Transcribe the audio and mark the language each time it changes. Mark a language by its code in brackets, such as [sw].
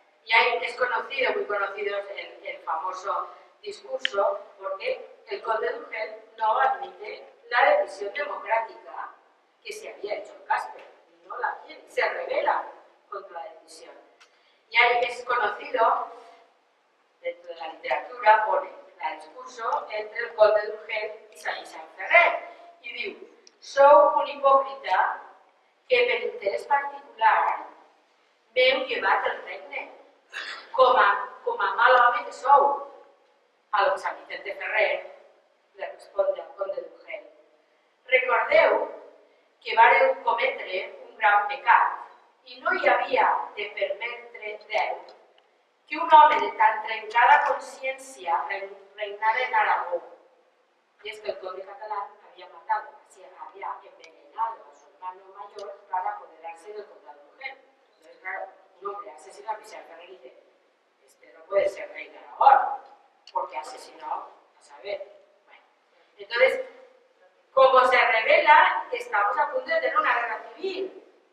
[es] Y ahí es conocido, muy conocido, el famoso discurso, porque el conde de Urgel no admite la decisión democrática que se había hecho en Caspe. No la quiere, se rebela contra la decisión. Y ahí es conocido, dentro de la literatura, pone el discurso entre el conde de Urgel y Sant Vicent Ferrer. [ca] I diu, sou un hipòcrita que per interès particular m'heu llevat el regne, com a mal home que sou. [es] Al Sant Vicente Ferrer le responde al conde d'Urgell. [ca] Recordeu que vareu cometre un gran pecat i no hi havia de permetre Déu que un home de tan trencada consciència reinara en Aragó. [es] Y es que el conde catalán había envenenado a su hermano mayor para apoderarse del condado de Urgel. Entonces, claro, un hombre asesina a Vicente Ferrer y dice, este no puede ser rey de Aragón, porque asesinó a saber. Bueno, entonces, como se revela, estamos a punto de tener una guerra civil.